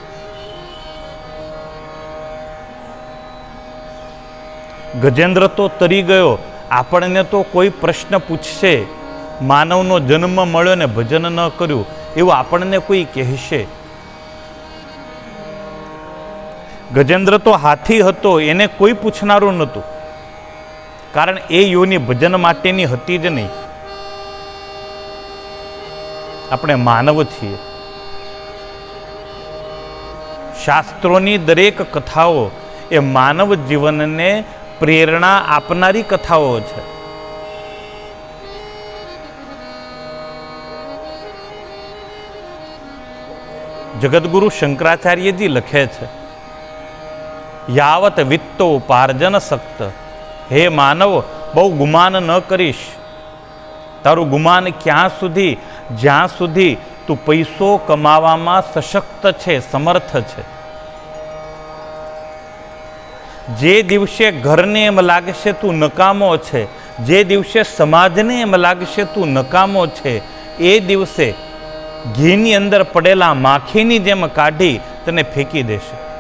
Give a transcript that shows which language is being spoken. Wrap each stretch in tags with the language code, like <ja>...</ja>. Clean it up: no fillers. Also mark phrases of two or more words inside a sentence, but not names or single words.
<gu>ગજેન્દ્ર તો તરી ગયો, આપણે તો કોઈ પ્રશ્ન પૂછશે, માનવનો જન્મ મળ્યો ને ભજન ન કર્યું એવું આપણે કોઈ કહેશે। ગજેન્દ્ર તો હાથી હતો એને કોઈ પૂછનારૂ નતું, કારણ એ યોનિ ભજન માટેની હતી જ નહીં। આપણે માનવ છીએ। શાસ્ત્રોની દરેક કથાઓ એ માનવ જીવનને પ્રેરણા આપનારી કથાઓ છે। જગતગુરુ શંકરાચાર્યજી લખે છે,</gu> <sa>यावत वित्तो पार्जन सक्त,</sa> <gu>હે માનવ બહુ ગુમાન ન કરીશ। તારું ગુમાન ક્યાં સુધી? જ્યાં સુધી તું પૈસો કમાવામાં સશક્ત છે, સમર્થ છે. જે દિવસે ઘરને એમ લાગશે તું નકામો છે, જે દિવસે સમાજને એમ લાગશે તું નકામો છે, એ દિવસે ઘીની અંદર પડેલા માખીની જેમ કાઢી તને ફેંકી દેશે.</gu>